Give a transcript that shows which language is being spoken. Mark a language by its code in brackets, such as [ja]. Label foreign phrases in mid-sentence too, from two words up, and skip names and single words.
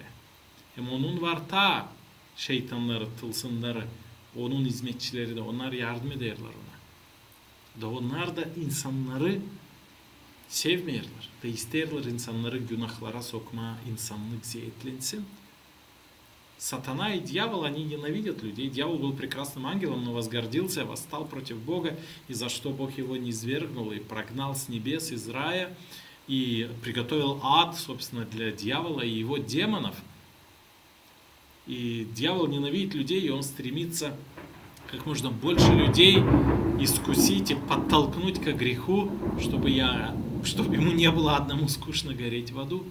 [gag] Hem onun var ta şeytanları, tılsımları, onun hizmetçileri de onlar yardım ederler ona. Da onlar da insanları sevmeyirler. Da isterler insanları günahlara sokma, insanlık ziyetlensin. [ru] Сатана и дьявол, они ненавидят людей. Дьявол был прекрасным ангелом, но возгордился, восстал против Бога, и за что Бог его низвергнул и прогнал с небес из рая, и приготовил ад, собственно, для дьявола и его демонов. И дьявол ненавидит людей, и он стремится как можно больше людей искусить и подтолкнуть к греху, чтобы ему не было одному скучно гореть в аду.